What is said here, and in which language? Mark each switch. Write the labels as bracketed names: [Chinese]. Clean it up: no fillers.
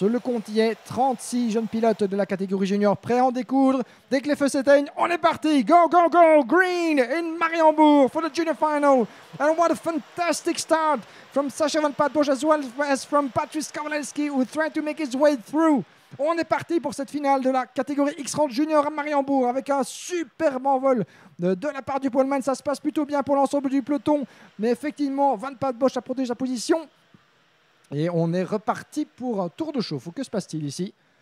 [French] Le compte y est, 36 jeunes pilotes de la catégorie junior prêts à en découdre. Dès que les feux s'éteignent, on est parti. [English] Go, go, go! Green in Mariembourg for the junior final. And what a fantastic start from Sacha Van Patten-Bosch as well as from Patrice Kowalewski, who tried to make his way through. [French] On est parti pour cette finale de la catégorie X30 Junior à Mariembourg avec un superbe envol de la part du poleman. Ça se passe plutôt bien pour l'ensemble du peloton. Mais effectivement, Van Patten-Bosch a protégé sa position. Et on est reparti pour un tour de chauffe. Que se passe-t-il ici?